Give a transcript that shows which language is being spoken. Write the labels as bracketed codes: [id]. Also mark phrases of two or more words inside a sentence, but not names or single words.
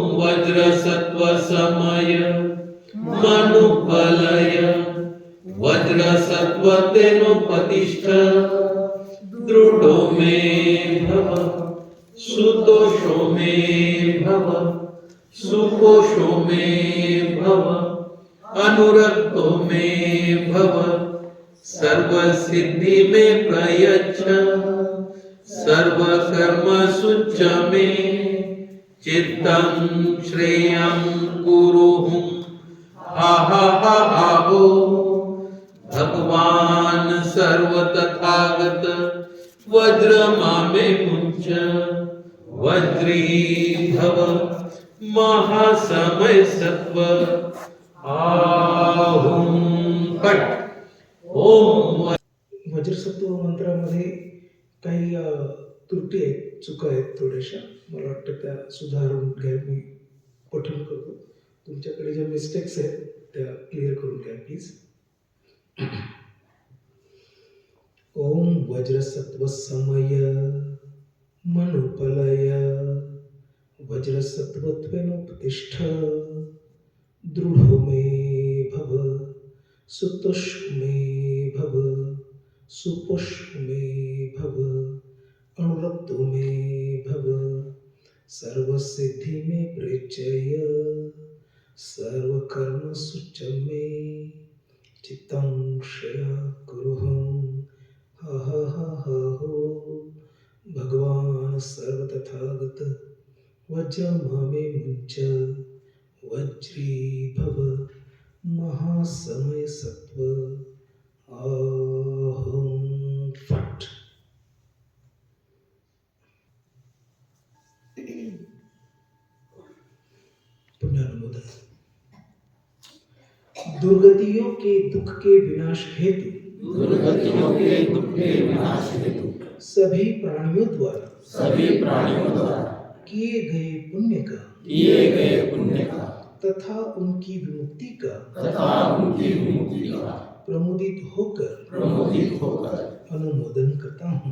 [sa] वज्रसत्त्व समय मनुबलय वज्रसत्त्व तेनोपतिष्ठ दृढो मे भव सुतोषो मे भव सुपोषो मे भव अनुरक्तो मे भव सर्व सिद्धि में प्रयच्छ सर्व कर्म सुच मे चित्तं श्रेयं कुरुहुं हा हा हा हो भगवान सर्व तथागत वज्र मामे मुंच वज्री भव महासमय सत्व आहुं फट ओम [mr] वज्रसत्व मंत्रामध्ये काही त्रुटी आहेत, चुका आहेत थोड्याशा. मला वाटतं त्या सुधारून घ्या. मी पठण करतो. तुमच्याकडे ज्या मिस्टेक्स आहेत त्या क्लिअर करून घ्या प्लीज. [sa] ओम वज्रसत्व समय मनुपलय वज्रसत्वत्वेनोपतिष्ठ दृढो मे भव सुतोषो मे भव सुपोषो मे भव अनुरक्तो मे भव सर्व सिद्धि में प्रचय सर्व कर्म सुच मे चित्तं श्रेया कुरुहं हा हा हा हा हो भगवान सर्व तथागत वज्र मामे मुंच वज्री भव महासमय सत्व आहं फट. [hi] पुण्यानुमोदन. दुर्गतियों के दुख के विनाश हेतु दुर्गतियों के दुख के विनाश हेतु सभी प्राणियों द्वारा किए गए पुण्य का तथा उनकी विमुक्ति का प्रमोदित होकर अनुमोदन करता हूँ.